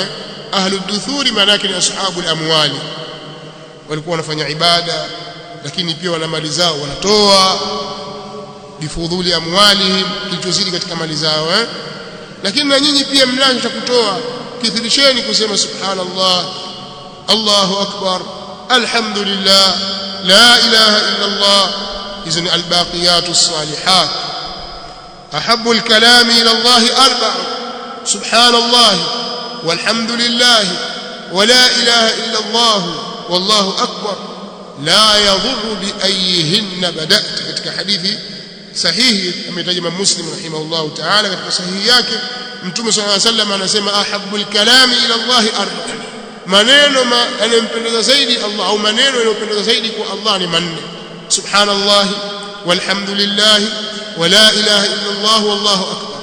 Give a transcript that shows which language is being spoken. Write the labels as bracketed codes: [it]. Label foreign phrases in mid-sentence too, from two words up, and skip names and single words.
[ar] أهل الدثور [sw] maana yake ni [ar] أصحاب الأموال, [sw] walikuwa wanafanya ibada lakini pia wana mali zao wanatoa [ar] بفضول أموالهم, [sw] kilichozidi katika mali zao. Lakini na nyinyi pia mnacho cha kutoa, kithirisheni kusema [ar] سبحان الله الله أكبر الحمد لله لا إله إلا الله. [sw] hizo ni [ar] الباقيات الصالحات. أحب الكلام إلى الله أربع سبحان الله والحمد لله ولا إله إلا الله والله أكبر لا يضرك بأيهن بدأت. [sw] Katika hadithi sahihi ametaja Imam Muslim [ar] رحمه الله تعالى [sw] katika sahihi yake, Mtume [ar] صلى الله عليه وسلم [sw] anasema [ar] أحب الكلام إلى الله أربع, [sw] maneno yanayompendeza zaidi Allah au maneno yanayopendeza zaidi kwa Allah ni manne: [ar] سبحان الله والحمد لله ولا إله إلا الله والله أكبر.